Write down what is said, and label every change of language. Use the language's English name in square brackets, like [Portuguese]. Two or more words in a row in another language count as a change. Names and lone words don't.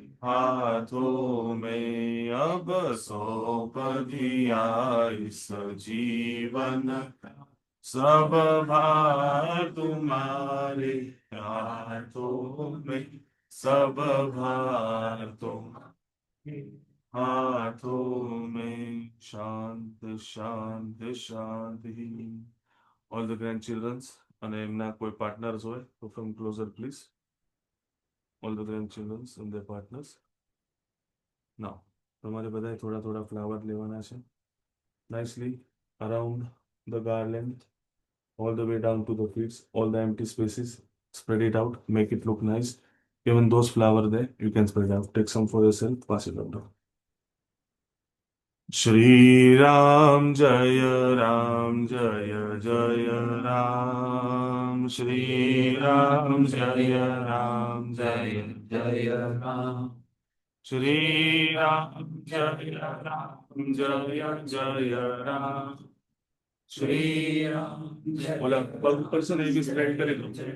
[Hindi] हाथों में, अब सौंप दिया इस जीवन का सब भार तुम्हारे हाथों में, सब भार तुम्हारे हाथों में, शांत शांत शांति. [English] All the grandchildrens [Gujarati] અને એમના કોઈ પાર્ટનર્સ હોય તો [English] come closer please. All the grandchildrens and their partners. Now, [Gujarati] તમારે બધાએ થોડા થોડા ફ્લાવર લેવાના છે. [English] Nicely around the garland, all the way down to the feet, all the empty spaces. Spread it out, make it look nice. Even those flowers there, you can spread out. Take some for yourself, pass it on down. [Hindi] श्री राम जय राम जय जय राम, श्री राम जय राम जय जय राम, श्री राम जय राम जय जय राम, श्री राम जय, बोला पर्सन एक भी स्प्रेड करे तो,